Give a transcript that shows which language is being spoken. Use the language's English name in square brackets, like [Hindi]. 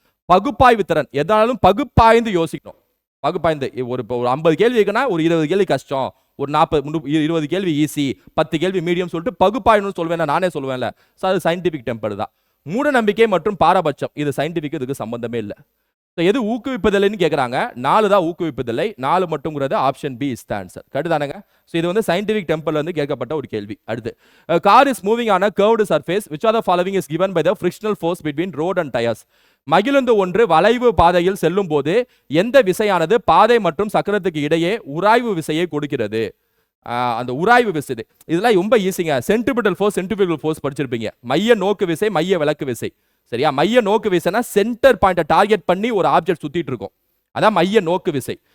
[Tamil] பகுப்பாய்வு திறன், எதானாலும் பகுப்பாய்ந்து யோசிக்கணும். பகுப்பாய்ந்து ஒரு 50 கேள்வி இருக்குன்னா ஒரு 20 கேள்வி கஷ்டம், ஒரு 20 கேள்வி ஈஸி, 10 கேள்வி மீடியம் சொல்லிட்டு பகுப்பாய்வுன்னு சொல்வேன், நானே சொல்வேன்ல. ஸோ அது சயின்டிஃபிக் டெம்பர் தான். மூட நம்பிக்கை மற்றும் பாரபட்சம், இது சயின்டிஃபிக், இதுக்கு சம்பந்தமே இல்லை. எது ஊக்குவிப்பதில்லைன்னு கேட்குறாங்க. 4 தான் ஊக்குவிப்பதில்லை, 4 மட்டும்ங்கிறது [English] Option B is the answer. [Tamil] கரெக்டானுங்க. So இது வந்து சயின்டிஃபிக் டெம்பர்ல இருந்து கேட்கப்பட்ட ஒரு கேள்வி. [English] அடுத்து, car is moving on a curved surface which are the following is given by the frictional force between road and tires. [Tamil] மகிழுந்து ஒன்று வளைவு பாதையில் செல்லும் போது எந்த விசையானது பாதை மற்றும் சக்கரத்துக்கு இடையே உராய்வு விசையை கொடுக்கிறது? அந்த உராய்வு விசை, இதெல்லாம் ரொம்ப ஈஸிங்க. சென்ட்ரிபிட்டல் ஃபோர்ஸ் படிச்சிருப்பீங்க. மைய நோக்கு விசை, மைய விலக்கு விசை. சரியா? மைய நோக்கு விசைனா சென்டர் பாயிண்ட டார்கெட் பண்ணி ஒரு ஆப்ஜெக்ட் சுத்திட்டு இருக்கும், அதான் மைய நோக்கு விசை.